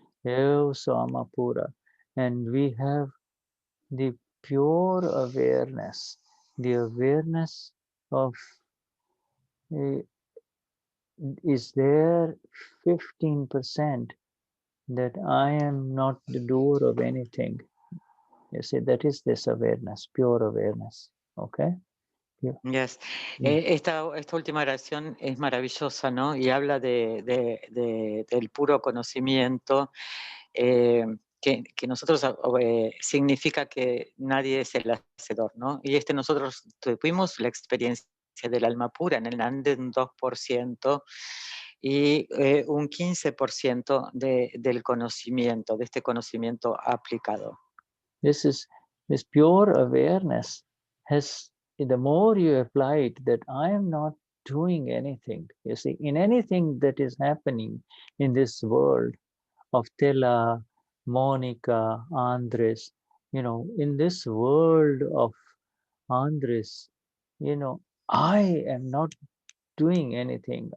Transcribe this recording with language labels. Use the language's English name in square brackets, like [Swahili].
[English] So Amapura. And we have the pure awareness, the awareness of is there 15% that I am not the doer of anything. You see, that is this awareness, pure awareness. Okay? Yeah. Yes. [Spanish] Esta última oración es maravillosa, ¿no? Y habla del puro conocimiento. Que nosotros significa que nadie es el hacedor, ¿no? Y nosotros tuvimos la experiencia del alma pura en el Ande, un 2% y un 15% del conocimiento, de este conocimiento aplicado. [English] This pure awareness has, the more you apply it, that I am not doing anything. You see, in anything that is happening in this world of Tela, Monica, Andres, you know, in this world of Andres, you know, I am not doing anything.